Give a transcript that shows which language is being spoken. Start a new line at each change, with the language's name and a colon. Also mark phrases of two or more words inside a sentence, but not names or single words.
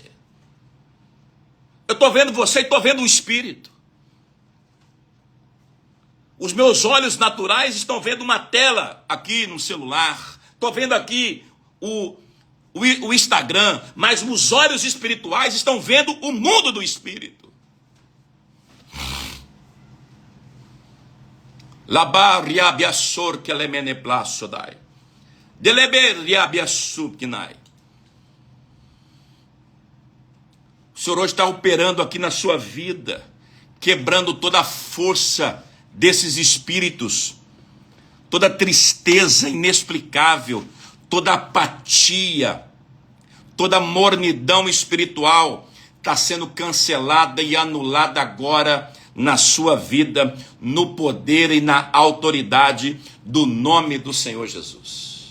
Portuguese: Eu estou vendo você e estou vendo o espírito. Os meus olhos naturais estão vendo uma tela aqui no celular. Estou vendo aqui o Instagram. Mas os olhos espirituais estão vendo o mundo do espírito. Labar riabiassor que lemene plasodai. Deleber riabiassubkinai. O Senhor hoje está operando aqui na sua vida, quebrando toda a força desses espíritos, toda tristeza inexplicável, toda apatia, toda mornidão espiritual está sendo cancelada e anulada agora na sua vida, no poder e na autoridade do nome do Senhor Jesus.